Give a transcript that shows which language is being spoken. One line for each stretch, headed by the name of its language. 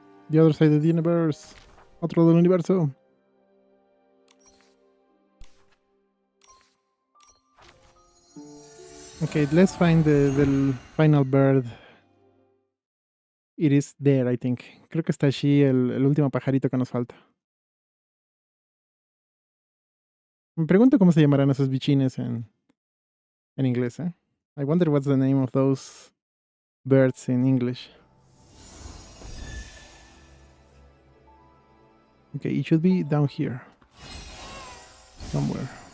English: The other side of the universe.
Spanish: Otro del universo.
English: Okay, let's find the final bird. It is there, I think.
Spanish: Creo que está allí el último pajarito que nos falta. Me pregunto cómo se llamarán esos bichines en inglés, ¿eh?
English: I wonder what's the name of those birds in English. Okay, it should be down here. Somewhere.